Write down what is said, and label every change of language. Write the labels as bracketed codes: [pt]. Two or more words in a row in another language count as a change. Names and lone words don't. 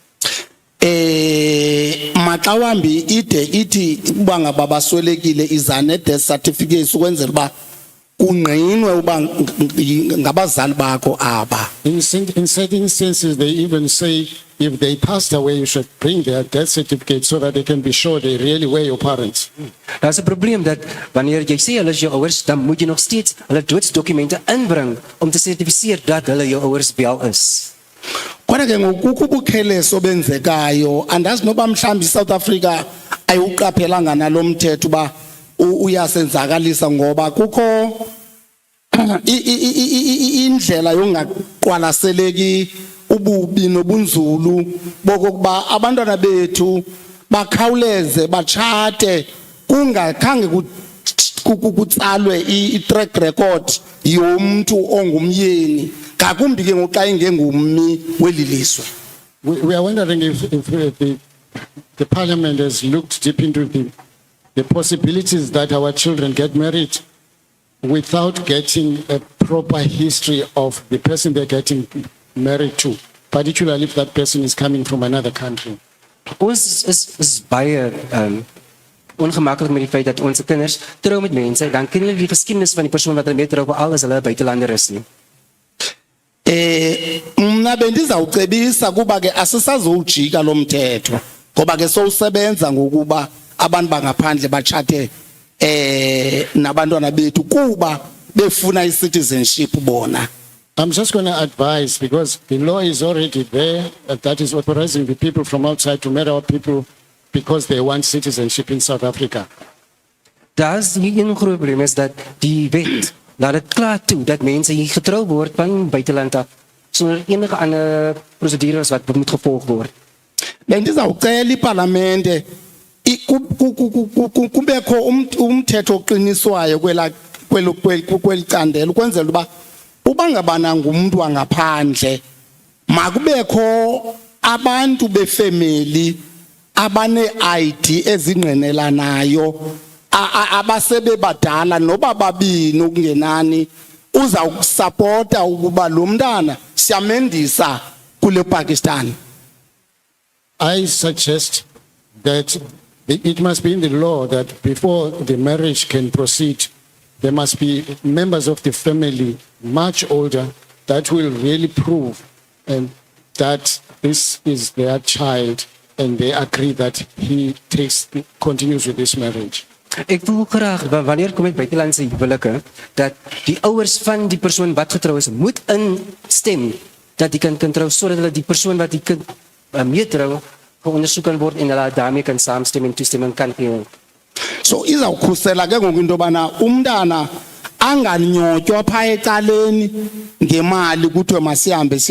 [xh] Maxa wambi ide ithi uba ngaba baswelekile izane [en] death certificate [xh] ukwenzela uba kungqinwe uba ngabazali bakho aba. [en] In certain instances they even say if they passed away you should bring their death certificate so that they can be sure they really were your parents. [af] Daar's 'n probleem dat wanneer jy sê hulle is jou ouers, dan moet jy nog steeds hulle doodsdokumente inbring om te sertifiseer dat hulle jou ouers wel is. [xh] Kodwa ke ngokukho ubukheleso benzekayo andazi noba mhlawumbi South Africa ayiqaphelanga nalomthetho ba uyasenzakalisa ngoba kukho indlela yongaqwalaseleki ububi nobunzulu bokokuba abantwana bethu bakhawuleze batshate kungakhange kutsalwe i- [en] track record [xh] yomntu ongumyeni ngakumbi ke ngoxa ingengummi weli liswe. [en] We are wondering if the Parliament has looked deep into the possibilities that our children get married without getting a proper history of the person they're getting married to, particularly if that person is coming from another country. [af] Ons is baie ongemaklik met die feit dat ons kinders trou met mense dan ken hulle die geskiedenis van die persoon wat hulle mee trou al is hulle buitelander is nie. [xh] Mna bendizawucebisa kuba ke asisazowujika lo mthetho ngoba ke sowusebenza ngokuba abantu bangaphandle batshate nabantwana bethu kuba befuna i-citizenship bona. [en] I'm just going to advise because the law is already there that is authorizing the people from outside to marry our people because they want citizenship in South Africa. [af] Daar's een groot probleem is dat die wet laat dit klaar toe dat mense hier getrou word van buiteland af sonder enige ander prosedures wat moet gevolg word. [xh] Bendizawucela iParlamente kubekho umthetho oqiniswayo kweli candelo ukwenzela uba ubangabana ngumuntu wangaphandle makubekho abantu befamily abane-ID ezingqinelanayo abasebe badala noba babini okungenani uzawusupporta ukuba lo mntana siyamendisa kule Pakistan. [en] I suggest that it must be in the law that before the marriage can proceed, there must be members of the family much older that will really prove and that this is their child and they agree that he continues with this marriage. [af] Ek voel graag wanneer kom dit buitelandse huwelike dat die ouers van die persoon wat getrou is moet instem dat die kind kan trou sodat hulle die persoon wat die kind meetrou geondersoek kan word en hulle daarmee kan saamstem en toestemming kan gee. [xh] So izawukhusela ke ngoku into bana umntana anganyotywa pha ecaleni ngemali kuthiwe masihambe siye